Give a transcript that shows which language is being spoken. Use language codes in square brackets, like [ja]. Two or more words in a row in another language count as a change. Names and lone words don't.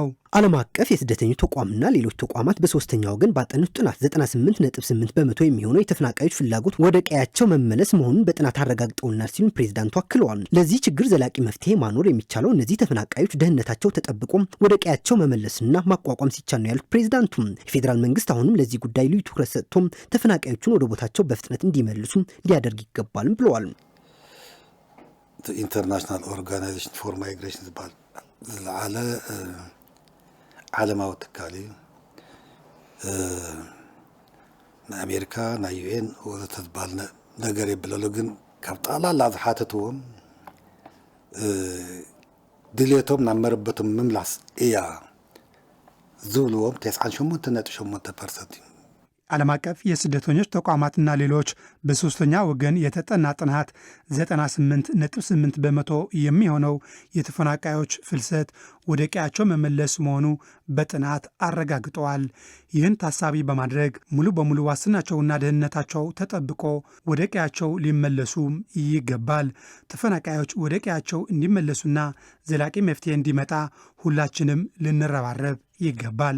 [am] ዓለም አቀፍ የስደተኞች ተቋምና ሌሎች ተቋማት በሶስተኛ ወገን ባጠኑት ጥናት 98.8 በመቶ የሚሆነው የተፈናቃዮች ፍላጎት ወደ ቀያቸው መመለስ መሆኑን በጥናት አረጋግጠውናል ሲሉም ፕሬዚዳንቱ አክለዋል። ለዚህ ችግር ዘላቂ መፍትሄ ማኖር የሚቻለው እነዚህ ተፈናቃዮች ደህንነታቸው ተጠብቆ ወደ ቀያቸው መመለስና ማቋቋም ሲቻል ነው ያሉት ፕሬዚዳንቱ የፌዴራል መንግስት አሁንም ለዚህ ጉዳይ ልዩ ትኩረት ሰጥቶም ተፈናቃዮቹን ወደ ቦታቸው በፍጥነት እንዲመልሱ ሊያደርግ ይገባልም ብለዋል። [ti] ኢንተርናሽናል ኦርጋናይዜሽን ፎር ማይግሬሽን ዝባል ዝለዓለ ዓለማዊ ትካል እዩ ናይ አሜሪካ ናይ ዩኤን ወዘተ ዝባል ነገር የብለሉ ግን ካብ ጠቕላላ ዝሓተትዎም ድሌቶም ናብ መረበቶም ምምላስ እያ ዝብልዎም 98.8% እዩ። [am] ዓለም አቀፍ የስደተኞች ተቋማትና ሌሎች በሶስተኛ ወገን የተጠና ጥናት 98.8 በመቶ የሚሆነው የተፈናቃዮች ፍልሰት ወደ ቀያቸው መመለስ መሆኑ በጥናት አረጋግጠዋል። ይህን ታሳቢ በማድረግ ሙሉ በሙሉ ዋስትናቸውና ደህንነታቸው ተጠብቆ ወደ ቀያቸው ሊመለሱ ይገባል። ተፈናቃዮች ወደ ቀያቸው እንዲመለሱና ዘላቂ መፍትሄ እንዲመጣ ሁላችንም ልንረባረብ ይገባል።